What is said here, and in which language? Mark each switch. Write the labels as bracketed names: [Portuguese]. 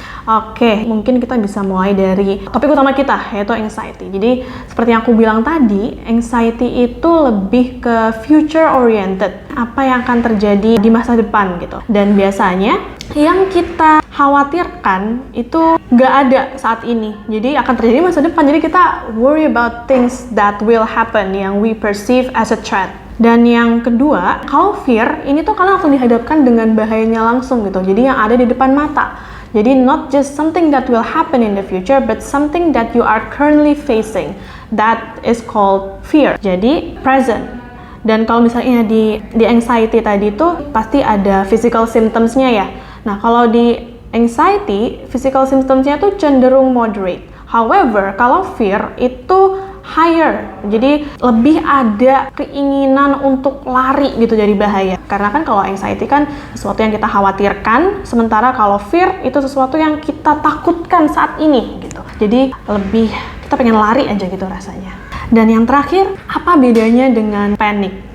[Indonesian] Oke, mungkin kita bisa mulai dari topik utama kita, yaitu anxiety. Jadi seperti yang aku bilang tadi, anxiety itu lebih ke future oriented, apa yang akan terjadi di masa depan gitu. Dan biasanya yang kita khawatirkan itu nggak ada saat ini, jadi akan terjadi masa depan. Jadi kita [English] worry about things that will happen, yang we perceive as a threat. [Indonesian] Dan yang kedua, kalau fear, ini tuh kalian langsung dihadapkan dengan bahayanya langsung gitu, jadi yang ada di depan mata. [English] Jadi not just something that will happen in the future, but something that you are currently facing. That is called fear. [Indonesian] Jadi present. Dan kalau misalnya di anxiety tadi tuh pasti ada physical symptoms-nya ya. Nah, kalau di anxiety, physical symptoms-nya tuh cenderung moderate. However, kalau fear itu higher. Jadi lebih ada keinginan untuk lari gitu dari bahaya. Karena kan kalau anxiety kan sesuatu yang kita khawatirkan, sementara kalau fear itu sesuatu yang kita takutkan saat ini gitu. Jadi lebih kita pengen lari aja gitu rasanya. Dan yang terakhir, apa bedanya dengan panic?